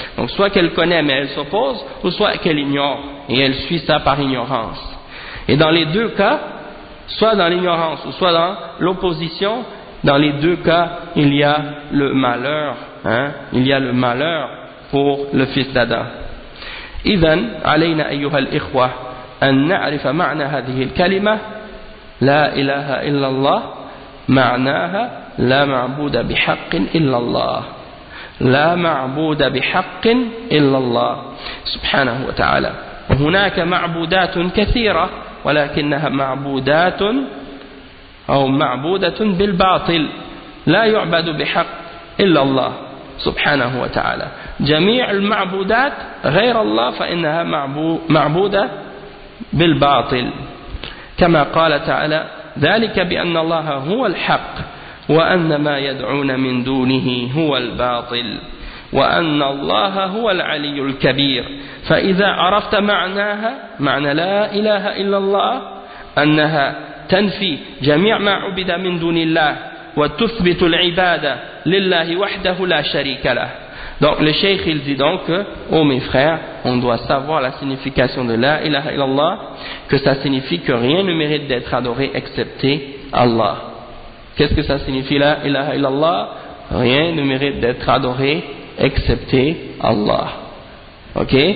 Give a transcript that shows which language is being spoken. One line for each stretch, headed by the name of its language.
French: Donc soit qu'elle connaît mais elle s'oppose, ou soit qu'elle ignore et elle suit ça par ignorance. Et dans les deux cas, soit dans l'ignorance ou soit dans l'opposition, dans les deux cas, il y a le malheur, il y a le malheur pour le fils d'Adam.
Arabic: إذن علينا أيها الإخوة أن نعرف معنى هذه الكلمة لا إله إلا الله معناها لا معبود بحق إلا الله لا معبود بحق إلا الله سبحانه وتعالى. وهناك معبودات كثيرة ولكنها معبودات أو معبودة بالباطل لا يعبد بحق إلا الله سبحانه وتعالى. جميع المعبودات غير الله فإنها معبودة بالباطل كما قال تعالى ذلك بأن الله هو الحق وأن ما يدعون من دونه هو الباطل وأن الله هو العلي الكبير. فإذا عرفت معناها معنى لا إله إلا الله أنها تنفي جميع ما عبد من دون الله وتثبت العبادة لله وحده لا شريك له.
French: Donc le cheikh il dit donc, oh mes frères, on doit savoir la signification de la ilaha illallah, que ça signifie que rien ne mérite d'être adoré excepté Allah. Qu'est-ce que ça signifie la ilaha illallah? Rien ne mérite d'être adoré excepté Allah. Ok?